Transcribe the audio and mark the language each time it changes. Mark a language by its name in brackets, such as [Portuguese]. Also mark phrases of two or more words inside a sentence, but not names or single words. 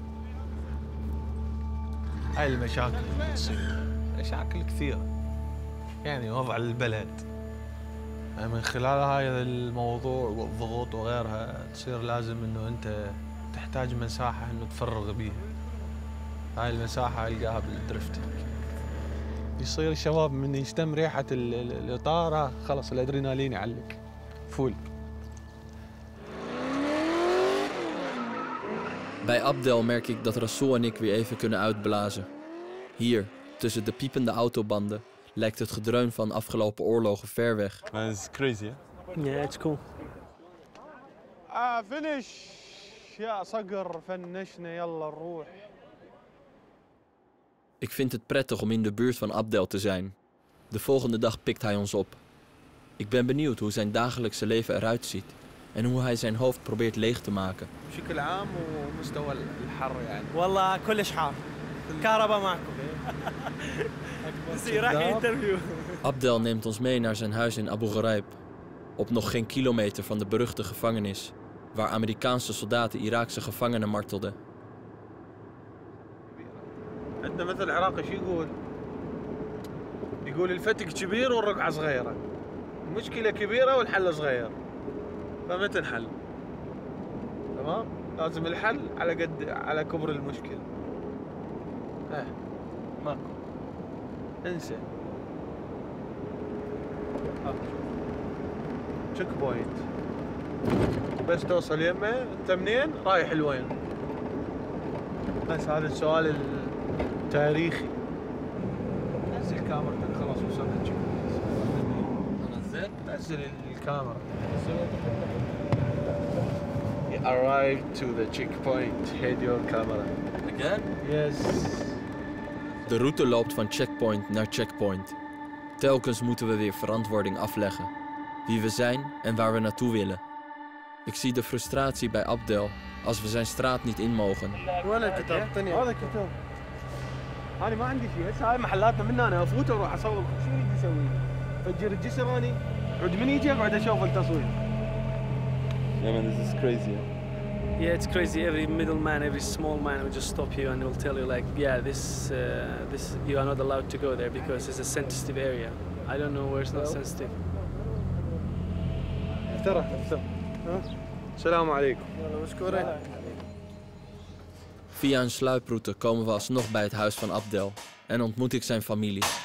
[Arabic] هاي المشاكل اللي تصير مشاكل كثيرة يعني وضع البلد من خلال هذا الموضوع والضغوط وغيرها تصير لازم انه انت تحتاج مساحة انه تفرغ بيها. هاي المساحة القاها بالدرفتنج. يصير الشباب من يشتم ريحة الإطار خلص الأدرينالين يعلق فول. [Dutch] Bij Abdel merk ik dat Rasool en ik weer even kunnen uitblazen. Hier, tussen de piepende autobanden, lijkt het gedreun van afgelopen oorlogen ver weg. [English] Man, it's crazy, hè? Yeah, it's cool. [Arabic] finish يا صقر فنشنا يلا نروح. [Dutch] Ik vind het prettig om in de buurt van Abdel te zijn. De volgende dag pikt hij ons op. Ik ben benieuwd hoe zijn dagelijkse leven eruit ziet en hoe hij zijn hoofd probeert leeg te maken. [Arabic] بشكل عام ومستوى الحر يعني. والله كلش حار. كهرباء معكم. [Dutch] Abdel neemt ons mee naar zijn huis in Abu Ghraib, op nog geen kilometer van de beruchte gevangenis, waar Amerikaanse soldaten Iraakse gevangenen martelden. [Arabic] عندنا مثل العراقي شو يقول؟ يقول الفتك كبير والرقعة صغيرة. المشكلة كبيرة والحل صغير. فما تنحل. تمام؟ لازم الحل على كبر المشكلة. ماكو. انسى. تشيك بوينت. بس توصل يمه انت منين؟ رايح لوين؟ بس هذا السؤال التاريخي. نزل كاميرتك خلاص وصلنا تشيك بوينت. نزل الكاميرا. [English] You arrived to the checkpoint. Head your camera. Again? Yes. [Dutch] De route loopt van checkpoint naar checkpoint. Telkens moeten we weer verantwoording afleggen. Wie we zijn en waar we naartoe willen. Ik zie de frustratie bij Abdel als we zijn straat niet in mogen. [Arabic] وين الكتاب؟ هذا الكتاب. أنا ما عندي شيء، هسه هاي محلاتنا من هنا أفوت وأروح أصور شو يريد يسوي؟ فجر الجسر أني عود من يجي أقعد أشوف التصوير. [English] Yeah, man, this is crazy. Yeah, it's crazy. Every middleman, every small man will just stop you and will tell you like, yeah, this you are not allowed to go there because it's a sensitive area. I don't know where it's not sensitive. [Arabic] افترى. السلام عليكم. مشكورين. [Dutch] Via een sluiproute komen we alsnog bij het huis van Abdel en ontmoet ik zijn familie.